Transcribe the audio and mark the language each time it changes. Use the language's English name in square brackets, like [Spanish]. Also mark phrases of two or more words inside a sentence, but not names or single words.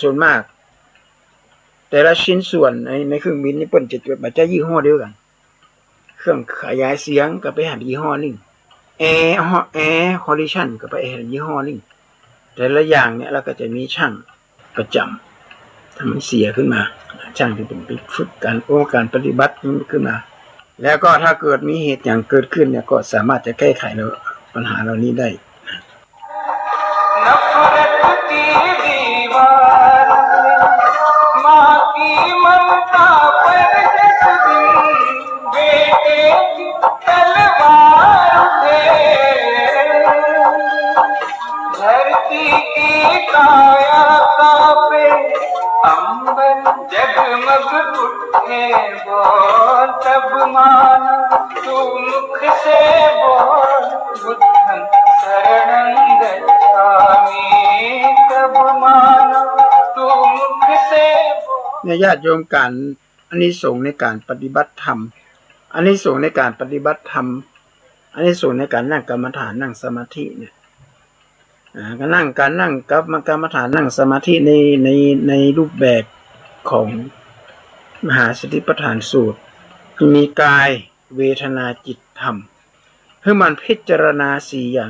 [Thai] ส่วนมากแต่ละชิ้นส่วนในเครื่องบินนี่เปิ้นจะมาจากยี่ห้อเดียวกันเครื่องขยายเสียงก็ไปหายี่ห้อนึงแอร์คอนดิชันก็ไปหายี่ห้อนึงแต่ละอย่างเนี่ยเราก็จะมีช่างประจำถ้ามันเสียขึ้นมาช่างที่เป็นไปฝึกการปฏิบัติขึ้นมาแล้วก็ถ้าเกิดมีเหตุอย่างเกิดขึ้นเนี่ยก็สามารถจะแก้ไขปัญหาเหล่านี้ได้ [Hindi] नफरत की दीवार माँ की ममता पर जिस दिन बेटे की तलवार थे धरती की काया कांपे अंबर जगमग उठे बोल तब माना तू मुख से बोल [Pali] बुद्धं शरणं गच्छामि [Hindi] तब माना तू मुख से बोल [Thai] เนี่ยญาติโยมการอานิสงส์ในการปฏิบัติธรรมอานิสงส์ในการปฏิบัติธรรมอานิสงส์ในการนั่งกรรมฐานนั่งสมาธิเนี่ยการนั่งกรรมฐานนั่งสมาธิในรูปแบบ ของมหาสติปัฏฐานสูตรมีกายเวทนาจิตธรรมเพื่อมันพิจารณาสี่อย่าง